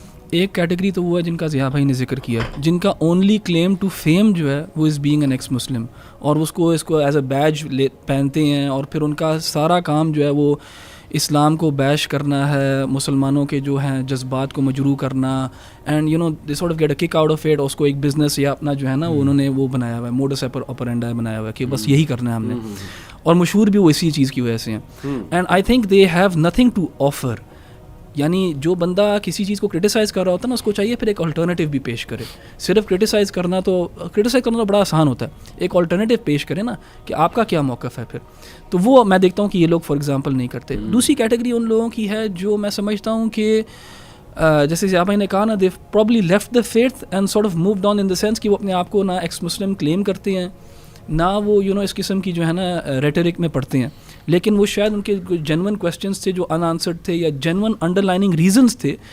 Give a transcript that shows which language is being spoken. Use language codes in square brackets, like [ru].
[ur] ایک کیٹیگری تو وہ ہے جن کا ضیاء بھائی نے ذکر کیا, جن کا [en] only claim to fame [ur] جو ہے وہ از بینگ این ایکس مسلم, اور اس کو ایز اے بیج پہنتے ہیں, اور پھر ان کا سارا کام جو ہے وہ اسلام کو بیش کرنا ہے, مسلمانوں کے جو ہیں جذبات کو مجروح کرنا, [en] And you know they sort of get a kick out of it. [ur] اس کو ایک بزنس یا اپنا جو ہے نا انہوں نے وہ بنایا ہوا ہے, موڈس آپرینڈی بنایا ہوا ہے کہ بس یہی کرنا ہے ہم نے, اور مشہور بھی وہ اسی چیز کی وجہ سے ہیں. [en] And I think they have nothing to offer. [ur] یعنی جو بندہ کسی چیز کو کرٹیسائز کر رہا ہوتا ہے نا, اس کو چاہیے پھر ایک الٹرنیٹیو بھی پیش کرے. صرف کرٹیسائز کرنا تو بڑا آسان ہوتا ہے, ایک الٹرنیٹیو پیش کرے نا کہ آپ کا کیا موقف ہے پھر. تو وہ میں دیکھتا ہوں کہ یہ لوگ فار ایگزامپل نہیں کرتے. دوسری کیٹیگری ان لوگوں کی ہے جو میں سمجھتا ہوں کہ جیسے ضیاء بھائی نے کہا نا, [en] they probably left the faith and sort of moved on in the sense [ur] کہ وہ اپنے آپ کو نہ ایکس مسلم کلیم کرتے ہیں, نہ وہ یو نو اس قسم کی جو ہے نا ریٹرک میں پڑھتے ہیں, لیکن وہ شاید ان کے جینون کویسچنس تھے جو ان آنسرڈ تھے, یا جینون انڈر لائننگ ریزنس تھے.